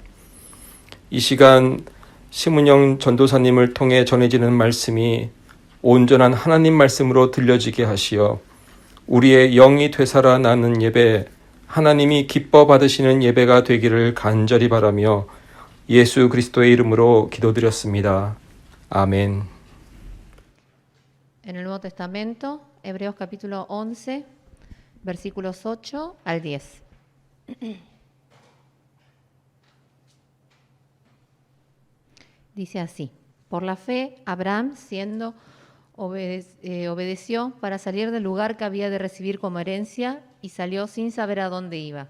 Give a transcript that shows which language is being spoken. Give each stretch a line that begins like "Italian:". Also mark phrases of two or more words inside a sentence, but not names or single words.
Korean: 이 시간 심은영 전도사님을 통해 전해지는 말씀이 온전한 하나님 말씀으로 들려지게 하시어 우리의 영이 되살아나는 예배, 하나님이 기뻐 받으시는 예배가 되기를 간절히 바라며 예수 그리스도의 이름으로 기도드렸습니다. 아멘.
Spanish: En el Nuevo Testamento, Hebreos capítulo 11, versículos 8 al 10. Dice así: por la fe, Abraham, siendo obedeció para salir del lugar que había de recibir como herencia y salió sin saber a dónde iba.